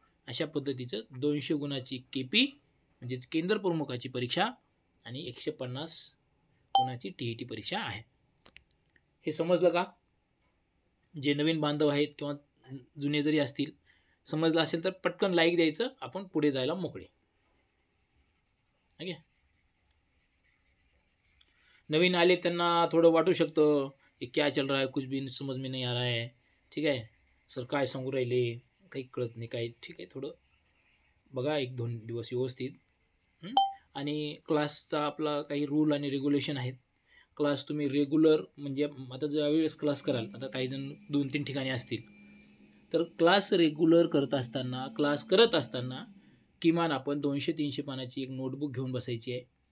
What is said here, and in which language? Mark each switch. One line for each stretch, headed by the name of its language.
Marathi: अशा पद्धतीचं 200 गुणाची KP म्हणजे केंद्र प्रमुखाची परीक्षा आणि 150 गुणाची TET परीक्षा आहे. हे समजलं का? जे नवीन बांधव आहेत किंवा जुने जरी असतील, समजलं असेल तर पटकन लाईक द्यायचं, आपण पुढे जायला मोकळे. ओके, नवीन आले त्यांना थोडं वाटू शकतं की
Hindi: क्या चल रहा है, कुछ भी समझ में नहीं आ रहा है.
Marathi: ठीक आहे सर, काय सांगू राहिले, काही कळत नाही काय. ठीक आहे, थोडं बघा 1-2 दिवस व्यवस्थित. आणि क्लासचा आपला काही रूल आणि रेग्युलेशन आहेत. क्लास तुम्ही रेग्युलर, म्हणजे आता ज्यावेळेस क्लास कराल, आता काही जण 2-3 ठिकाणी असतील, तर क्लास रेग्युलर क्लास करत असताना किमान आपण 200-300 पानाची एक नोटबुक घेऊन बसायची आहे.